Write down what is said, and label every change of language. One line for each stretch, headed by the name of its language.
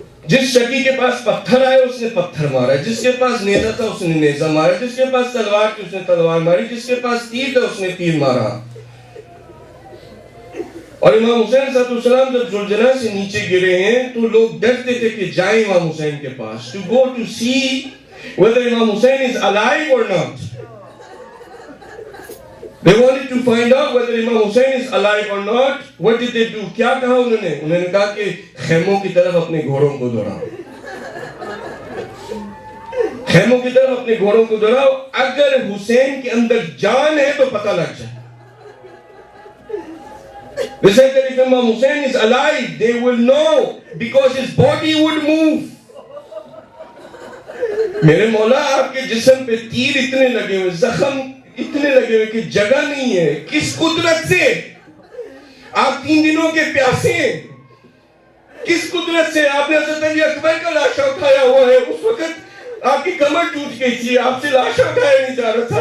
Urdu: جس شکی کے پاس پتھر آئے اس نے پتھر مارا, جس کے پاس نیزہ تھا اس نے نیزہ مارا, جس کے پاس تلوار تھی اس نے تلوار ماری, جس کے پاس تیر تھا اس نے تیر مارا. اور امام حسین صلی اللہ علیہ وسلم جب زلزلہ سے نیچے گرے ہیں تو لوگ ڈرتے تھے کہ جائیں امام حسین کے پاس,
English: to go to see whether Imam Hussein is alive or not. They wanted to find out whether Imam Hussein is alive or not. What did they do?
Urdu: کیا کہا انہوں نے کہا کہ خیموں کی طرف اپنے گھوڑوں کو دوڑاؤ, خیموں کی طرف اپنے گھوڑوں کو دوڑاؤ, اگر حسین کے اندر جان ہے تو پتہ لگ جائے.
English: They said that if Imam Hussein is alive, they will know because his body would move.
Urdu: میرے مولا آپ کے جسم پہ تیر اتنے لگے ہوئے, زخم اتنے لگے ہوئے کہ جگہ نہیں ہے, کس قدرت سے؟ آپ 3 دنوں کے پیاسے ہیں, کس قدرت سے؟ آپ نے حضرت علی اکبر کا لاشا اٹھایا ہوا ہے, اس وقت آپ کی کمر ٹوٹ گئی تھی, آپ سے لاشا اٹھایا نہیں جا رہا تھا.